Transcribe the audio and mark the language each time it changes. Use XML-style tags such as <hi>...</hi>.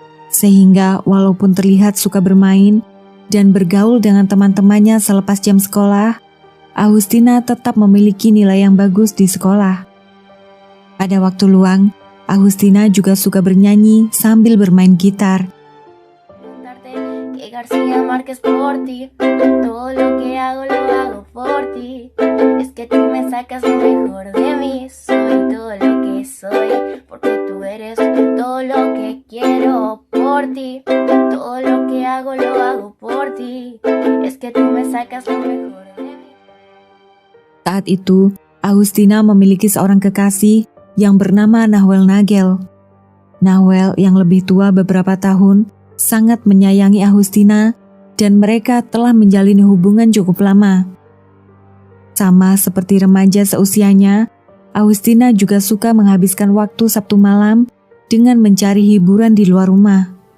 <id>Sehingga walaupun terlihat suka bermain dan bergaul dengan teman-temannya selepas jam sekolah, Agustina tetap memiliki nilai yang bagus di sekolah. Pada waktu luang, Agustina juga suka bernyanyi sambil bermain gitar.</id> <es>García Márquez por ti, todo lo que hago por ti, es que tú me sacas lo mejor de mí, soy todo lo que soy, porque tú eres todo lo que quiero por ti, todo lo que hago por ti, es que tú me sacas lo mejor de mí.</es> <id>Saat itu, Agustina memiliki seorang kekasih yang bernama Nahuel Nagel. Nahuel yang lebih tua beberapa tahun sangat menyayangi Agustina dan mereka telah menjalin hubungan cukup lama. Sama seperti remaja seusianya, Agustina juga suka menghabiskan waktu Sabtu malam dengan mencari hiburan di luar rumah.</id>